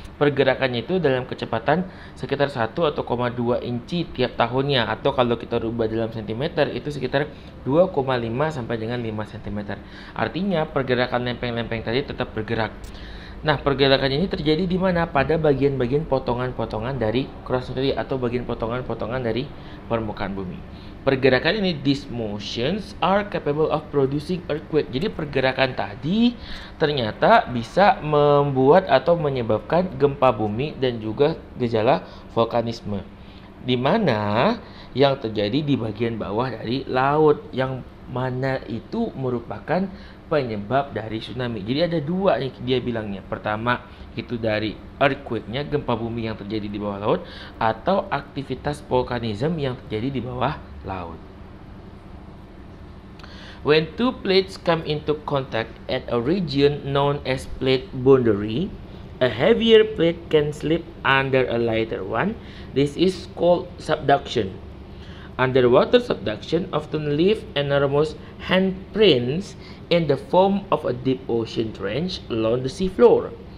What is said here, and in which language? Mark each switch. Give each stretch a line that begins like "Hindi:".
Indonesian: Pergerakannya itu dalam kecepatan sekitar 1 atau 2 inci tiap tahunnya, atau kalau kita rubah dalam sentimeter itu sekitar 2,5 sampai dengan 5 cm. Artinya pergerakan lempeng-lempeng tadi tetap bergerak. Nah, pergerakan ini terjadi di mana? Pada bagian-bagian potongan-potongan dari crust tadi atau bagian potongan-potongan dari permukaan bumi. Pergerakan ini,
English: these motions are capable of producing earthquake.
Indonesian: Jadi pergerakan tadi ternyata bisa membuat atau menyebabkan gempa bumi dan juga gejala vulkanisme, di mana yang terjadi di bagian bawah dari laut, yang mana itu merupakan penyebab dari tsunami. Jadi ada dua nih dia bilangnya. Pertama itu dari earthquake-nya, gempa bumi yang terjadi di bawah laut, atau aktivitas vulkanisme yang terjadi di bawah laut.
English: When two plates come into contact at a region known as plate boundary, a heavier plate can slip under a lighter one. This is called subduction. Underwater subduction often leaves enormous handprints in the form of a deep ocean trench along the seafloor.